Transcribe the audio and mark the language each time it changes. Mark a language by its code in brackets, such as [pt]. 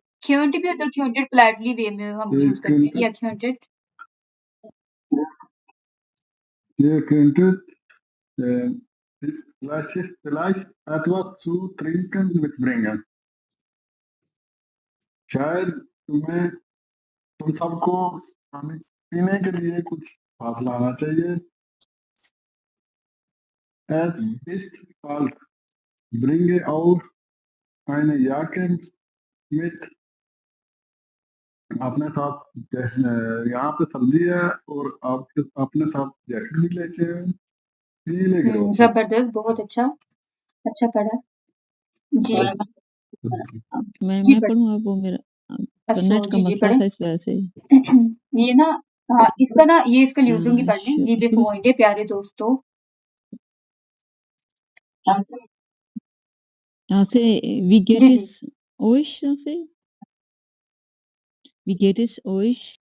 [hi] क्यूंट भी होता है, क्यूंटेड पोलाइटली वे में हम यूज करते हैं। या क्यूंटेड [de] Ihr könntet vielleicht etwas zu trinken mitbringen. [hi] शायद तुम सबको पीने के लिए कुछ साथ लाना चाहिए। [de] Es ist kalt. Bringe auch eine Jacke mit. [hi] अपने साथ यहाँ पे सर्दी है और आप अपने साथ जैकेट भी लेके जबरदस्त, बहुत अच्छा पढ़ा। जी मैं पढ़ूंगा। वो मेरा नेट का मसला था इस वजह से। ये ना इसका ना ये इसका यूजिंग पढ़ लें। लीबे फ्रेंडे, प्यारे दोस्तों। यहाँ से [de] wie geht es euch? से wie geht es euch?